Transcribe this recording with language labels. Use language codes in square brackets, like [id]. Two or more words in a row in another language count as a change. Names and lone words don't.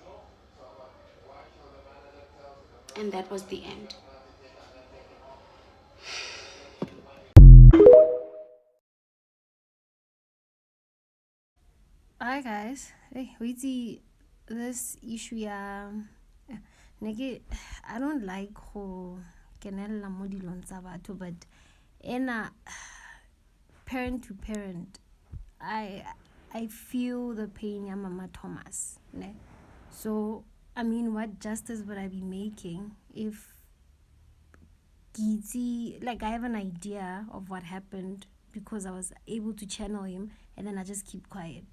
[en] And that was the end. Hi guys. Hey, we see this issue I don't like [st] ho kenella mo dilong tsa batho, [en] but parent to parent, I feel the pain ya Mama Thomas, ne? So I mean, what justice would I be making if I have an idea of what happened because I was able to channel him and then I just keep quiet.